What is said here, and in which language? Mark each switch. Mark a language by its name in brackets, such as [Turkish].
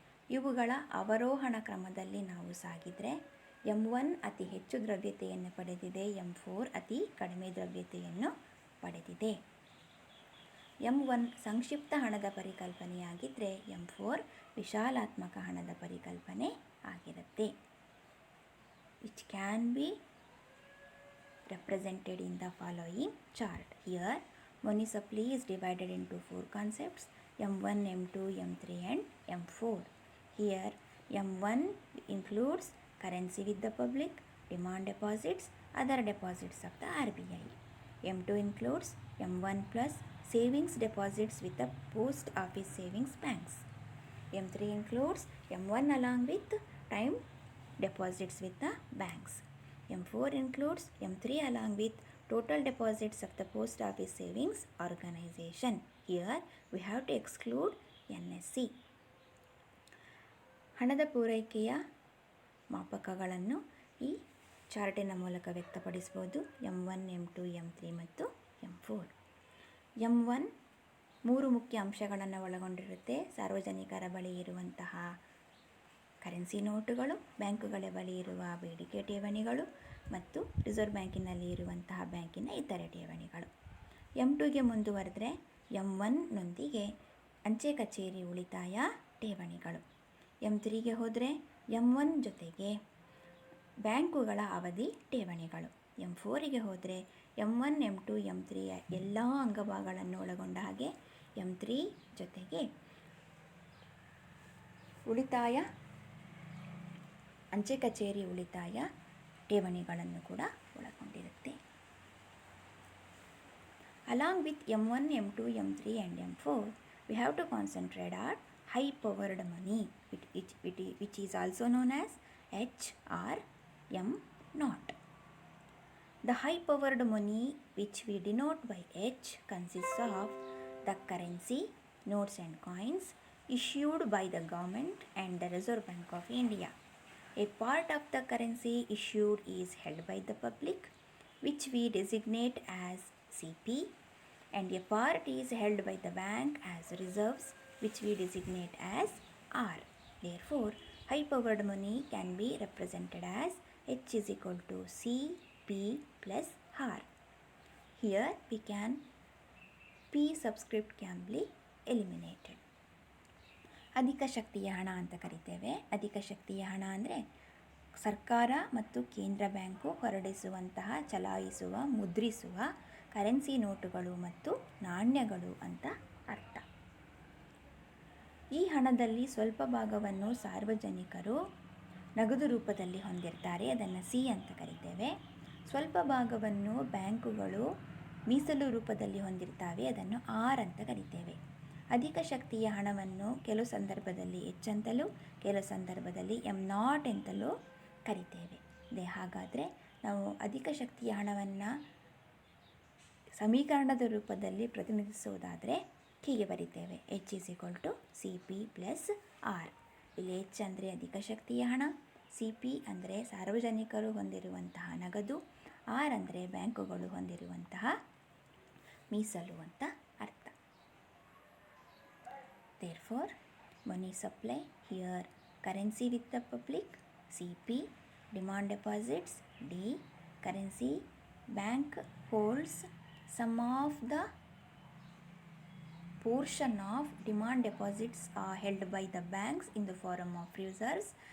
[Kannada] ಇವುಗಳ ಅವರೋಹಣ ಕ್ರಮದಲ್ಲಿ ನಾವು ಸಾಗಿದರೆ M1 ಅತಿ ಹೆಚ್ಚು ದ್ರವ್ಯತೆಯನ್ನು ಪಡೆದಿದೆ, M4 ಅತಿ ಕಡಿಮೆ ದ್ರವ್ಯತೆಯನ್ನು ಪಡೆದಿದೆ. M1 ಸಂಕ್ಷಿಪ್ತ ಹಣದ ಪರಿಕಲ್ಪನೆಯಾಗಿದ್ದರೆ M4 ವಿಶಾಲಾತ್ಮಕ ಹಣದ ಪರಿಕಲ್ಪನೆ ಆಗಿರುತ್ತೆ. [English] Which can be represented in the following chart. Here, money supply is divided into 4 concepts: M1, M2, M3 and M4. Here, M1 includes currency with the public, demand deposits, other deposits of the RBI. M2 includes M1 plus savings deposits with the post office savings banks. M3 includes M1 along with time deposits with the banks. M4 includes M3 along with total deposits of the post office savings organization. Here we have to exclude NSC. [Kannada] ಹಣದ ಪೂರೈಕೆಯ ಮಾಪಕಗಳನ್ನು ಈ ಚಾರ್ಟಿನ ಮೂಲಕ ವ್ಯಕ್ತಪಡಿಸ್ಬೋದು. M1, M2, M3 ಮತ್ತು M4. M1 3 ಮುಖ್ಯ ಅಂಶಗಳನ್ನು ಒಳಗೊಂಡಿರುತ್ತೆ. ಸಾರ್ವಜನಿಕರ ಬಳಿ ಇರುವಂತಹ ಕರೆನ್ಸಿ ನೋಟುಗಳು, ಬ್ಯಾಂಕುಗಳ ಬಳಿ ಇರುವ ಬೇಡಿಕೆ ಠೇವಣಿಗಳು ಮತ್ತು ರಿಸರ್ವ್ ಬ್ಯಾಂಕಿನಲ್ಲಿ ಇರುವಂತಹ ಬ್ಯಾಂಕಿನ ಇತರೆ ಠೇವಣಿಗಳು. M2ಗೆ ಮುಂದುವರೆದರೆ M1ನೊಂದಿಗೆ ಅಂಚೆ ಕಚೇರಿ ಉಳಿತಾಯ ಠೇವಣಿಗಳು. M3ಗೆ ಹೋದರೆ M1 ಜೊತೆಗೆ ಬ್ಯಾಂಕುಗಳ ಅವಧಿ ಠೇವಣಿಗಳು. M4ಗೆ ಹೋದರೆ M1, M2, M3 ಎಲ್ಲ ಅಂಗಭಾಗಗಳನ್ನು ಒಳಗೊಂಡ ಹಾಗೆ M3 ಜೊತೆಗೆ ಉಳಿತಾಯ ಅಂಚೆ ಕಚೇರಿ ಉಳಿತಾಯ ಠೇವಣಿಗಳನ್ನು ಕೂಡ ಒಳಗೊಂಡಿರುತ್ತೆ. [English] Along with M1, M2, M3 and M4, we have to concentrate on high-powered money, which is also known as H or M0. The high-powered money, which we denote by H, consists of the currency, notes and coins issued by the government and the Reserve Bank of India. A part of the currency issued is held by the public, which we designate as CP, and a part is held by the bank as reserves, which we designate as R. Therefore, high-powered money can be represented as H is equal to CP plus R. Here we can P subscript can be eliminated. [Kannada] ಅಧಿಕ ಶಕ್ತಿಯ ಹಣ ಅಂತ ಕರಿತೇವೆ. ಅಧಿಕ ಶಕ್ತಿಯ ಹಣ ಅಂದರೆ ಸರ್ಕಾರ ಮತ್ತು ಕೇಂದ್ರ ಬ್ಯಾಂಕು ಹೊರಡಿಸುವಂತಹ, ಚಲಾಯಿಸುವ, ಮುದ್ರಿಸುವ ಕರೆನ್ಸಿ ನೋಟುಗಳು ಮತ್ತು ನಾಣ್ಯಗಳು ಅಂತ ಅರ್ಥ. ಈ ಹಣದಲ್ಲಿ ಸ್ವಲ್ಪ ಭಾಗವನ್ನು ಸಾರ್ವಜನಿಕರು ನಗದು ರೂಪದಲ್ಲಿ ಹೊಂದಿರ್ತಾರೆ, ಅದನ್ನು ಸಿ ಅಂತ ಕರಿತೇವೆ. ಸ್ವಲ್ಪ ಭಾಗವನ್ನು ಬ್ಯಾಂಕುಗಳು ಮೀಸಲು ರೂಪದಲ್ಲಿ ಹೊಂದಿರ್ತಾವೆ, ಅದನ್ನು ಆರ್ ಅಂತ ಕರಿತೇವೆ. ಅಧಿಕ ಶಕ್ತಿಯ ಹಣವನ್ನು ಕೆಲವು ಸಂದರ್ಭದಲ್ಲಿ ಎಚ್ ಅಂತಲೂ ಕೆಲವು ಸಂದರ್ಭದಲ್ಲಿ M0 ಅಂತಲೂ ಕರಿತೇವೆ. ಹಾಗಾದರೆ ನಾವು ಅಧಿಕ ಶಕ್ತಿಯ ಹಣವನ್ನು ಸಮೀಕರಣದ ರೂಪದಲ್ಲಿ ಪ್ರತಿನಿಧಿಸುವುದಾದರೆ ಹೀಗೆ ಬರಿತೇವೆ: [English] H is equal to CP plus R. [Kannada] ಇಲ್ಲಿ H ಅಂದರೆ ಅಧಿಕ ಶಕ್ತಿಯ ಹಣ, CP ಅಂದರೆ ಸಾರ್ವಜನಿಕರು ಹೊಂದಿರುವಂತಹ ನಗದು, R ಅಂದರೆ ಬ್ಯಾಂಕುಗಳು ಹೊಂದಿರುವಂತಹ ಮೀಸಲು ಅಂತ ಅರ್ಥ. [English] Therefore, money supply, here currency with the public, CP, demand deposits, D, currency, bank holds some of the portion of demand deposits are held by the banks in the form of reserves.